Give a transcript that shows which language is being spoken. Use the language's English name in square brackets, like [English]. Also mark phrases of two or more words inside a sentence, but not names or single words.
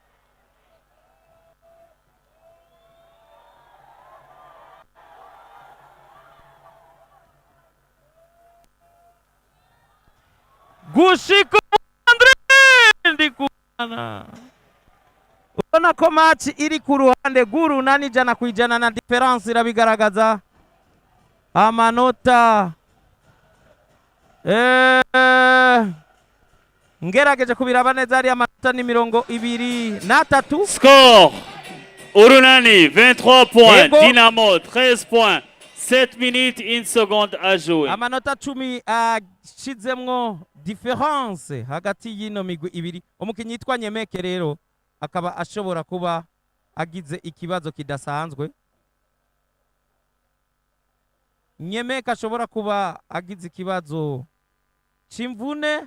[Rundi] Gushika ndikubana ubona ko match iri ku ruhande rw'urunani ijana ku ijana, na difference irabigaragaza amanota. Ngerageje kubiraba neza, ari amanota ni 23. [French] Score urunani 23 points, Dinamo 13 points, 7 minutes 1 seconde à jouer. [Rundi] Amanota 10 ashizemwo difference hagati y'ino migwi ibiri. Umukinyi yitwa Nyemeke rero akaba ashobora kuba agize ikibazo kidasanzwe. Nyemeke ashobora kuba agize ikibazo c'imvune,